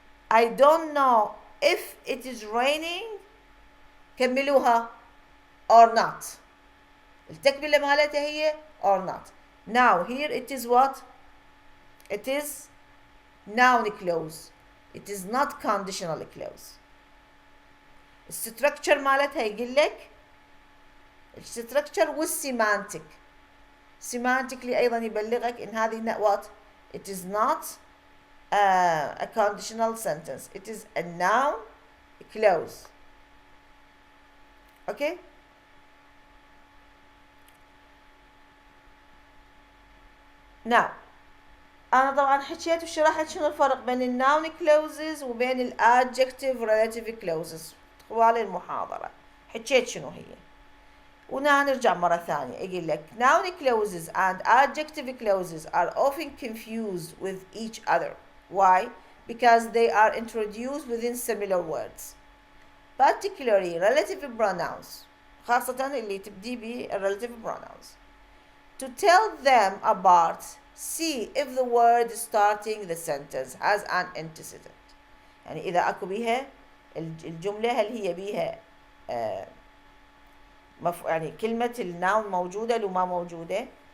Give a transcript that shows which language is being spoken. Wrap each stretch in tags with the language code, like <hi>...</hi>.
<en>I don't know if it is raining</en> <ar>كملوها</ar> <en>or not.</en> <ar>التكملة مالتها هي</ar> <en>or not. Now here it is what? It is noun clause. It is not conditional clause.</en> <ar>الستركتشر مالتها يقول لك الستركتشر والسيمانتك. semantically أيضا يبلغك إن هذه what?</ar> <en>It is not a conditional sentence. It is a noun clause. Okay?</en> <ar>Now أنا طبعا حكيت وشرحت شنو الفرق بين الناون clauses وبين الادجكتيف relative clauses طوال المحاضرة. حكيت شنو هي. ونرجع مرة ثانية يقول لك</ar> <en>noun clauses and adjective clauses are often confused with each other. Why? Because they are introduced within similar words. Particularly relative pronouns.</en> <ar>خاصة اللي تبدي ب relative pronouns.</ar> <en>To tell them apart, see if the word starting the sentence has an antecedent.</en> <ar>يعني إذا أكو بيها الجملة هل هي بيها يعني كلمة الناون موجودة لو ما موجودة.</ar>